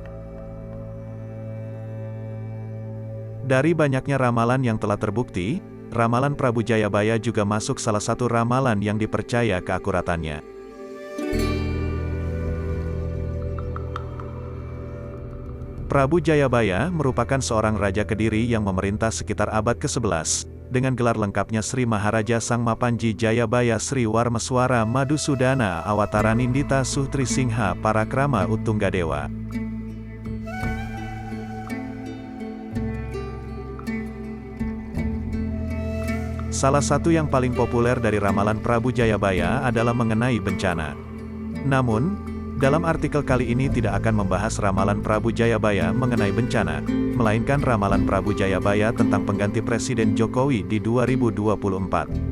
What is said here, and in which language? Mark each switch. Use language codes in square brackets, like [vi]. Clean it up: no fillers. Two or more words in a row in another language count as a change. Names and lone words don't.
[id] Dari banyaknya ramalan yang telah terbukti, ramalan Prabu Jayabaya juga masuk salah satu ramalan yang dipercaya keakuratannya. Prabu Jayabaya merupakan seorang raja Kediri yang memerintah sekitar abad ke-11, dengan gelar lengkapnya Sri Maharaja Sang Mapanji Jayabaya Sri Warmeswara Madusudana Awataranindita Suhtri Singha Parakrama Uttunggadewa. Salah satu yang paling populer dari ramalan Prabu Jayabaya adalah mengenai bencana. Namun, dalam artikel kali ini tidak akan membahas ramalan Prabu Jayabaya mengenai bencana, melainkan ramalan Prabu Jayabaya tentang pengganti Presiden Jokowi di 2024.